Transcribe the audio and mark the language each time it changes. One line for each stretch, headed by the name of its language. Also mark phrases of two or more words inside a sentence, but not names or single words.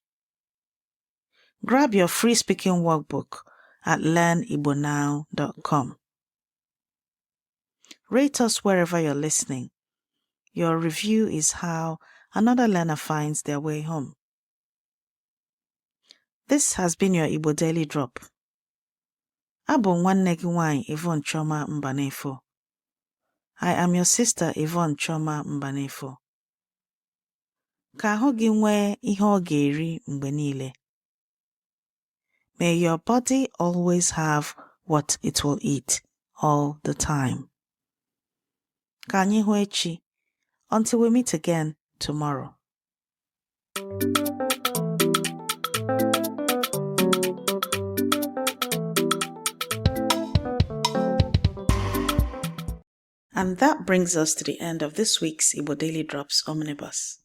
English: Grab your free speaking workbook at learnibonow.com. Rate us wherever you're listening. Your review is how another learner finds their way home. This has been your Igbo Daily Drop.
Igbo: Abụ nwanne gị nwanyị Yvonne Chioma Mbanefo.
English: I am your sister Yvonne Chioma Mbanefo.
Igbo: Ka ahụ gị nwee ihe ọ ga-eri mgbe niile.
English: May your body always have what it will eat all the time.
Igbo: Ka anyị hụ echi.
English: Until we meet again tomorrow. And that brings us to the end of this week's Igbo Daily Drops Omnibus.